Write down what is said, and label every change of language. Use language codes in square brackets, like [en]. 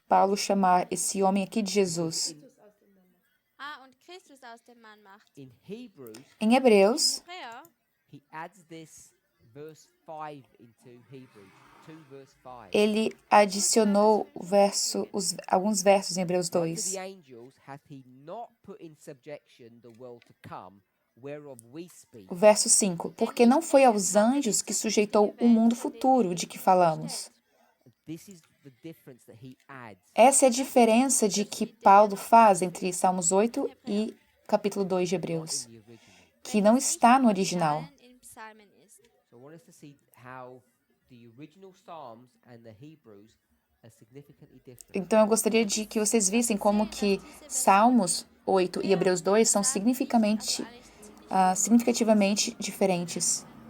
[pt] Paulo chamar esse homem aqui de Jesus. [de] Und Christus aus dem Mann macht. [en] In Hebrews, [pt] Em Hebreus, [de] Hebräer [en] he adds this verse 5 into Hebrews. 2 verse 5. [pt] Ele adicionou alguns versos em Hebreus [en] Unto [pt] 2. [en] the angels hath he not put in subjection the world to come, whereof we speak. [pt] O verso 5. Porque não foi aos anjos que sujeitou o mundo futuro de que falamos. [en] This is the difference that he adds. [pt] Essa é a diferença de que Paulo faz entre Salmos 8 e capítulo 2 de Hebreus, [en] In the original. [pt] que não está no original. [en] So I want us to see how the original Psalms and the Hebrews are significantly different. [pt] Então eu gostaria de que vocês vissem como que Salmos 8 e Hebreus 2 são significativamente diferentes.